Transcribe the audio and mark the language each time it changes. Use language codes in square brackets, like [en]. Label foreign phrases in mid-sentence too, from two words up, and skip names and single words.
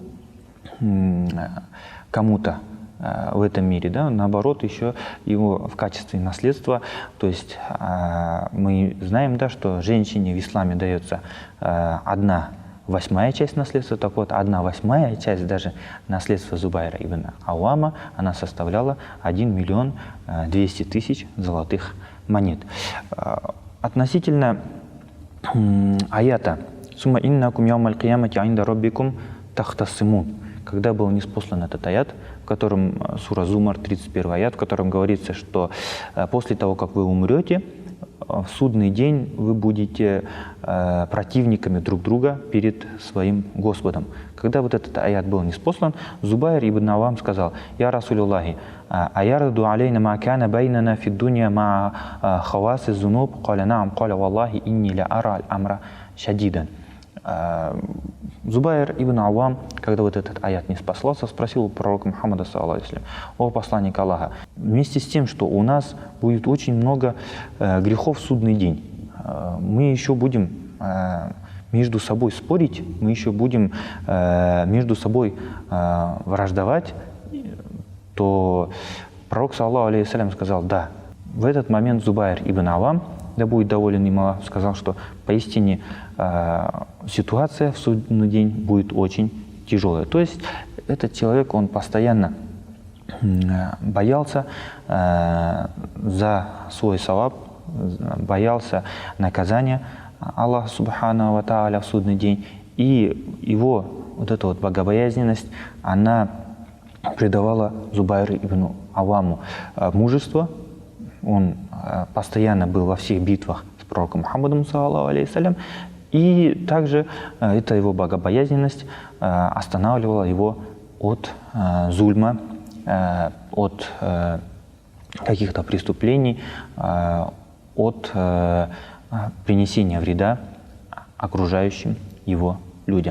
[ru] кому-то в этом мире, да, наоборот, еще его в качестве наследства, то есть мы знаем, да, что женщине в исламе дается 1/8 часть наследства, так вот 1/8 часть даже наследства Зубайра ибн Ауама, она составляла 1 миллион 200 тысяч золотых монет. Относительно аята [ar] «ثم إنكم يوم القيامة عند ربكم تختصمون», [ru] когда был ниспослан этот аят, в котором сура Зумар, 31 аят, в котором говорится, что после того, как вы умрете, в судный день вы будете противниками друг друга перед своим Господом. Когда вот этот аят был ниспослан, Зубайр ибн Авам сказал: [ar] «يا رسول الله أيرد علينا ما كان بيننا في الدنيا مع خواص الذنوب قال نعم قال والله إني لأرى الأمر شديدا». [ru] Зубайр ибн Авам, когда вот этот аят не спаслался, спросил у пророка Мухаммада, [ar] صلى الله عليه وسلم: [ru] «О посланник Аллаха, вместе с тем, что у нас будет очень много грехов в судный день, мы еще будем между собой спорить, мы еще будем между собой враждовать», то пророк, [ar] صلى الله عليه وسلم, [ru] сказал: «Да». В этот момент Зубайр ибн Авам, да будет доволен им Аллах, сказал, что поистине ситуация в судный день будет очень тяжелая. То есть этот человек, он постоянно боялся за свой саваб, боялся наказания Аллаха [ar] سبحانه وتعالى [ru] в судный день. И его вот эта вот богобоязненность, она придавала Зубайру ибн Аваму мужество. Он постоянно был во всех битвах с пророком Мухаммадом, [ar] صلى الله عليه وسلم, [ru] и также эта его богобоязненность останавливала его от зульма, от каких-то преступлений, от принесения вреда окружающим его людям.